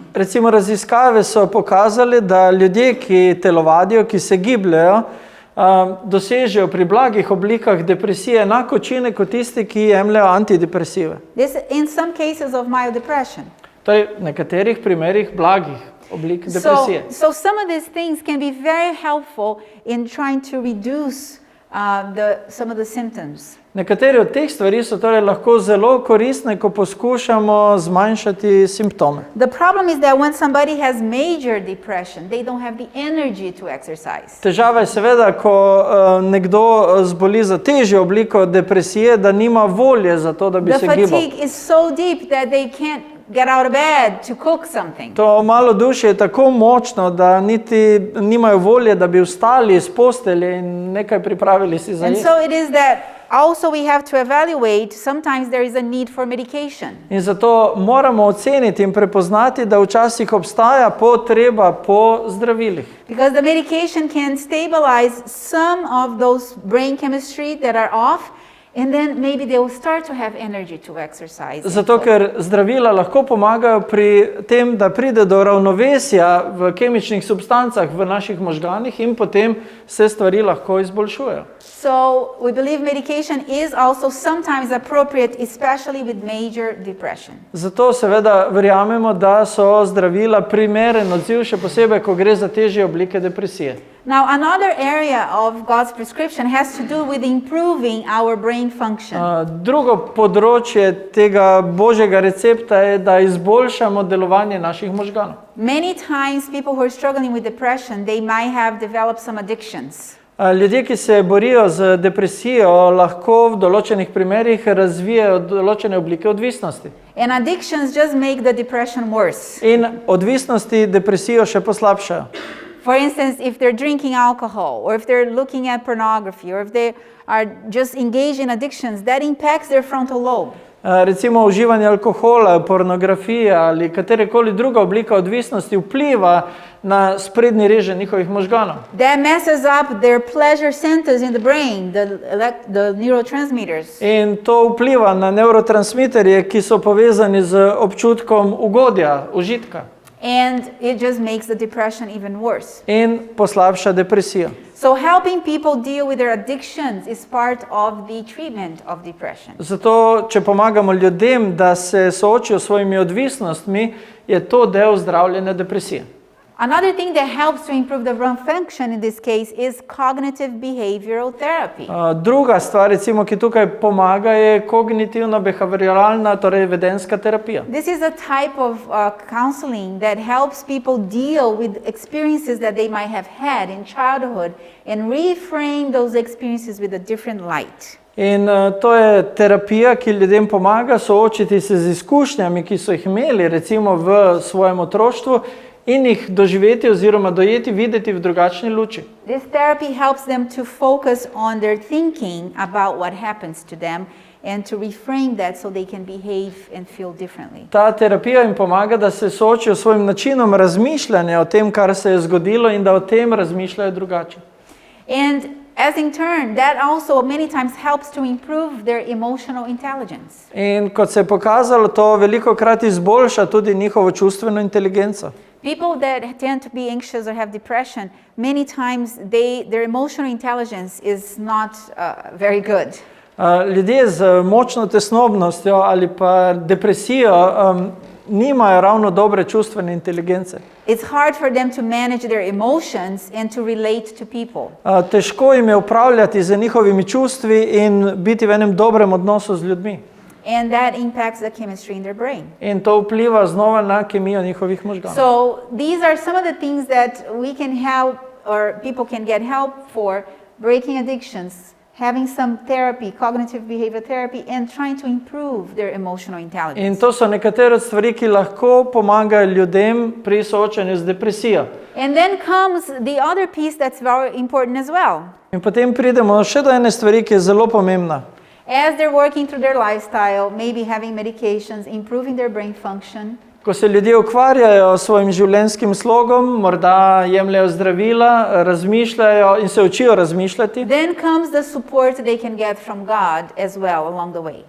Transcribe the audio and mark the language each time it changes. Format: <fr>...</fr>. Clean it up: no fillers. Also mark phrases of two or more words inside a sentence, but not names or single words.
<sl>Recimo raziskave so pokazale, da ljudje, ki telovadijo, ki se gibljejo, dosežejo pri blagih oblikah depresije enako učinek kot tisti, ki jemljejo antidepresive.</sl> <en>This in some cases of mild depression.</en> <sl>Torej, v nekaterih primerih blagih oblik depresije.</sl> <en>So some of these things can be very helpful in trying to reduce some of the symptoms.</en> <sl>Nekatere od teh stvari so torej lahko zelo koristne, ko poskušamo zmanjšati simptome.</sl> <en>The problem is that when somebody has major depression, they don't have the energy to exercise.</en> <sl>Težava je seveda, ko nekdo zboli za težjo obliko depresije, da nima volje za to, da bi</sl> <en>The</en> <sl>se gibal.</sl> <en>fatigue is so deep that they can't get out of bed to cook something.</en> <sl>To malodušje je tako močno, da niti nimajo volje, da bi vstali iz postelje in nekaj pripravili si za</sl> <en>And</en> <sl>jesti.</sl> <en>so it is that also we have to evaluate, sometimes there is a need for medication.</en> <sl>In zato moramo oceniti in prepoznati, da včasih obstaja potreba po zdravilih.</sl> <en>Because the medication can stabilize some of those brain chemistry that are off, and then maybe they will start to have energy to exercise.</en> <sl>Zato, ker zdravila lahko pomagajo pri tem, da pride do ravnovesja v kemičnih substancah v naših možganih in potem se stvari lahko izboljšujejo.</sl> <en>So we believe medication is also sometimes appropriate, especially with major depression.</en> <sl>Zato seveda verjamemo, da so zdravila primeren odziv, še posebej, ko gre za težje oblike depresije.</sl> <en>Now, another area of God's prescription has to do with improving our brain function.</en> <sl>Drugo področje tega božjega recepta je, da izboljšamo delovanje naših možganov.</sl> <en>Many times people who are struggling with depression, they might have developed some addictions.</en> <sl>Ljudje, ki se borijo z depresijo, lahko v določenih primerih razvijajo določene oblike odvisnosti.</sl> <en>And addictions just make the depression worse.</en> <sl>In odvisnosti depresijo še poslabšajo.</sl> <en>For instance, if they're drinking alcohol, or if they're looking at pornography, or if they are just engaged in addictions, that impacts their frontal lobe.</en> <sl>Recimo uživanje alkohola, pornografija ali katerekoli druga oblika odvisnosti vpliva na sprednji reže njihovih možganov.</sl> <en>That messes up their pleasure centers in the brain, the neurotransmitters.</en> <sl>In to vpliva na neurotransmiterje, ki so povezani z občutkom ugodja, užitka.</sl> <en>And it just makes the depression even worse.</en> <sl>In poslabša depresijo.</sl> <en>So helping people deal with their addictions is part of the treatment of depression.</en> <sl>Zato, če pomagamo ljudem, da se soočijo s svojimi odvisnostmi, je to del zdravljenja depresije.</sl> <en>Another thing that helps to improve the brain function in this case is cognitive behavioral therapy.</en> <sl>Druga stvar, recimo, ki tukaj pomaga, je kognitivno-behavioralna, torej vedenska terapija.</sl> <en>This is a type of counseling that helps people deal with experiences that they might have had in childhood and reframe those experiences with a different light.</en> <sl>In to je terapija, ki ljudem pomaga soočiti se z izkušnjami, ki so jih imeli recimo v svojem otroštvu in jih doživeti oziroma dojeti, videti v drugačni luči.</sl> <en>This therapy helps them to focus on their thinking about what happens to them and to reframe that so they can behave and feel differently.</en> <sl>Ta terapija jim pomaga, da se soočijo s svojim načinom razmišljanja o tem, kar se je zgodilo in da o tem razmišljajo drugače.</sl> <en>And as in turn, that also many times helps to improve their emotional intelligence.</en> <sl>In kot se je pokazalo, to velikokrat izboljša tudi njihovo čustveno inteligenco.</sl> <en>People that tend to be anxious or have depression, many times their emotional intelligence is not very good.</en> <sl>Ljudje z močno tesnobnostjo ali pa depresijo nimajo ravno dobre čustvene inteligence.</sl> <en>It's hard for them to manage their emotions and to relate to people.</en> <sl>Težko jim je upravljati z njihovimi čustvi in biti v enem dobrem odnosu z ljudmi.</sl> <en>And that impacts the chemistry in their brain.</en> <sl>In to vpliva znova na kemijo njihovih možganov.</sl> <en>So these are some of the things that we can help or people can get help for breaking addictions, having some therapy, cognitive behavior therapy, and trying to improve their emotional intelligence.</en> <sl>In to so nekatere stvari, ki lahko pomagajo ljudem pri soočanju z depresijo.</sl> <en>And then comes the other piece that's very important as well.</en> <sl>In potem pridemo še do ene stvari, ki je zelo pomembna.</sl> <en>As they're working through their lifestyle, maybe having medications, improving their brain function.</en> <sl>Ko se ljudje ukvarjajo s svojim življenjskim slogom, morda jemljajo zdravila, razmišljajo in se učijo razmišljati.</sl> <en>Then comes the support they can get from God as well along the way.</en>